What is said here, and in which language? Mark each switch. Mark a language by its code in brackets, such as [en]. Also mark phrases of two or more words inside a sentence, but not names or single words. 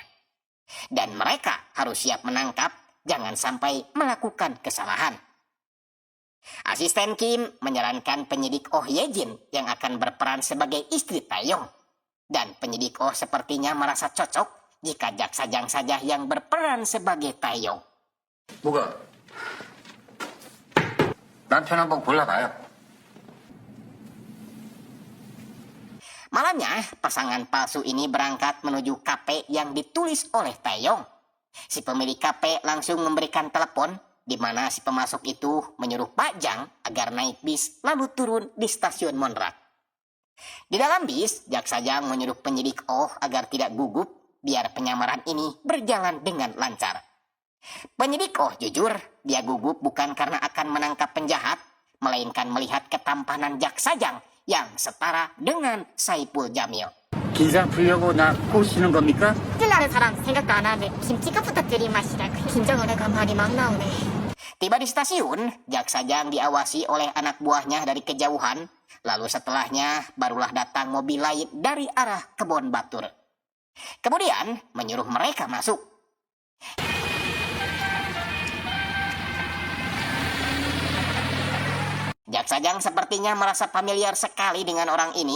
[id] Dan mereka harus siap menangkap, jangan sampai melakukan kesalahan. Asisten Kim menyarankan penyidik Oh Ye-jin yang akan berperan sebagai istri Taeyong. Dan penyidik Oh sepertinya merasa cocok jika Jaksa Jang saja yang berperan sebagai Taeyong. [ko] 뭐가? 남편 한번 골라봐요. [id] Malamnya, pasangan palsu ini berangkat menuju kafe yang ditulis oleh Taeyong. Si pemilik kafe langsung memberikan telepon di mana si pemasok itu menyuruh Pak Jang agar naik bis lalu turun di stasiun Monrak. Di dalam bis, Jaksa Jang menyuruh penyidik Oh agar tidak gugup biar penyamaran ini berjalan dengan lancar. Penyidik Oh jujur, dia gugup bukan karena akan menangkap penjahat, melainkan melihat ketampanan Jaksa Jang yang setara dengan Saipul Jamil. [ko] 긴장 풀려고 나 꼬시는 겁니까? 찔라는 사람 생각도 안 하는데 김치가 부탁드린 맛이라 긴장을 해가 말이 막 나오네. [id] Tiba di stasiun, Jaksa Jang diawasi oleh anak buahnya dari kejauhan, lalu setelahnya barulah datang mobil lain dari arah Kebon Batur. Kemudian menyuruh mereka masuk. Jaksa Jang sepertinya merasa familiar sekali dengan orang ini.